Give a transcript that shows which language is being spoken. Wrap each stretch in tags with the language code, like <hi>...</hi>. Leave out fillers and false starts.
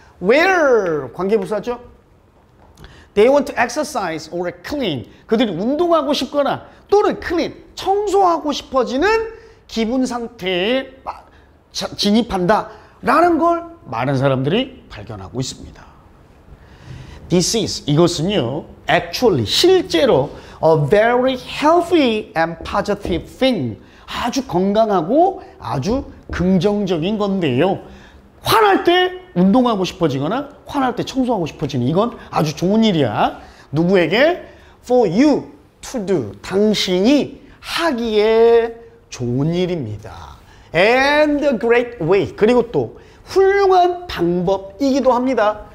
<ko>Where, 관계부사죠.</ko> <en>They want to exercise or clean,</en> <ko>그들이 운동하고 싶거나 또는 clean, 청소하고 싶어지는 기분 상태에 진입한다 라는 걸 많은 사람들이 발견하고 있습니다.</ko> <en>This is,</en> <ko>이것은요</ko> <en>actually,</en> <ko>실제로</ko> <en>a very healthy and positive thing,</en> <ko>아주 건강하고 아주 긍정적인 건데요. 화날 때 운동하고 싶어지거나 화날 때 청소하고 싶어지는 이건 아주 좋은 일이야. 누구에게?</ko> <en>For you to do,</en> <ko>당신이 하기에 좋은 일입니다.</ko> <en>And a great way,</en> <ko>그리고 또 훌륭한 방법이기도 합니다.</ko>